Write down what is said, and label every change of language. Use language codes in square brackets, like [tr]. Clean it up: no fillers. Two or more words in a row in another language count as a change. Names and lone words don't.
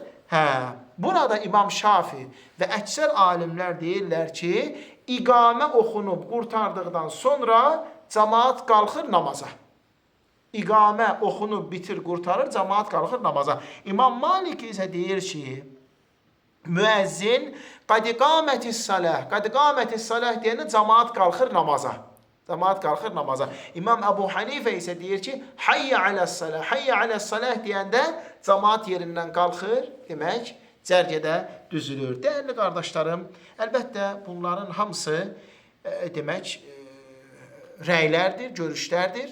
[az] Burada İmam Şafi və əksər alimlər deyirlər ki, iqamə oxunub qurtardıqdan sonra cəmaat qalxır namaza. İqamə oxunub bitir, qurtarır, cəmaat qalxır namaza. İmam Malik isə deyir ki, müəzzin [ar] قد قامت الصلاة [az] deyəndə cəmaat qalxır namaza. Cəmaat qalxır namaza. İmam Əbu Hanifə isə deyir ki, [ar] حي على الصلاة [az] deyəndə cəmaat yerindən qalxır, demək, cərgədə düzülür. Dəyərli qardaşlarım, əlbəttə bunların hamısı demək rəylərdir, görüşlərdir.